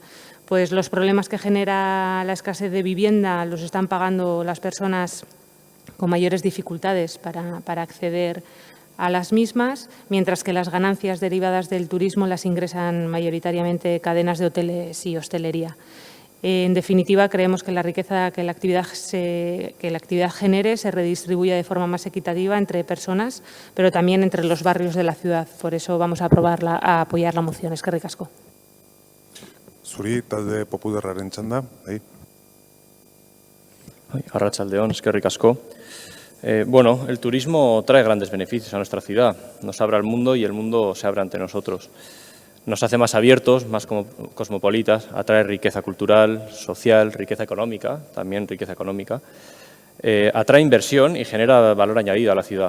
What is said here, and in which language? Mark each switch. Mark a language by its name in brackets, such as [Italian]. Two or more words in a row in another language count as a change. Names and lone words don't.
[Spanish] Pues los problemas que genera la escasez de vivienda los están pagando las personas con mayores dificultades para acceder a las mismas, mientras que las ganancias derivadas del turismo las ingresan mayoritariamente cadenas de hoteles y hostelería. En definitiva, creemos que la riqueza que la actividad genere se redistribuya de forma más equitativa entre personas, pero también entre los barrios de la ciudad. Por eso vamos a apoyar la moción. [Basque] Eskerrik asko. Zuri, talde Popularraren txanda, bai. Arratsaldeon, eskerrik asko. [Spanish] Bueno, el turismo trae grandes beneficios a nuestra ciudad. Nos abre al mundo y el mundo se abre ante nosotros. Nos hace más abiertos, más cosmopolitas, atrae riqueza cultural, social, riqueza económica, también riqueza económica. Atrae inversión y genera valor añadido a la ciudad.